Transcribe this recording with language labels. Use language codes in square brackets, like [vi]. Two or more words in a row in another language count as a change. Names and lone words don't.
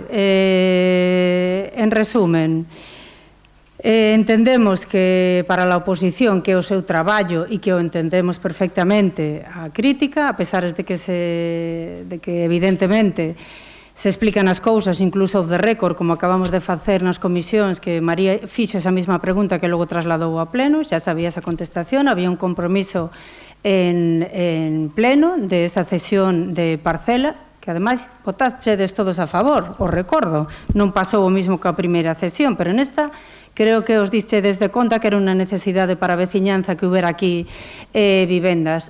[gl] En resumen, entendemos que para a oposición que é o seu traballo e que o entendemos perfectamente a crítica, a pesar de que evidentemente se explican as cousas, incluso [en] off the record, [gl] como acabamos de facer nas comisións, que María fixo esa mesma pregunta que logo trasladou a pleno, xa sabía esa contestación, había un compromiso en pleno de esa cesión de parcela, que ademais votachedes todos a favor, o recordo, non pasou o mismo que a primeira cesión, pero nesta creo que os dichedes de conta que era unha necesidade para a veciñanza que houbera aquí vivendas.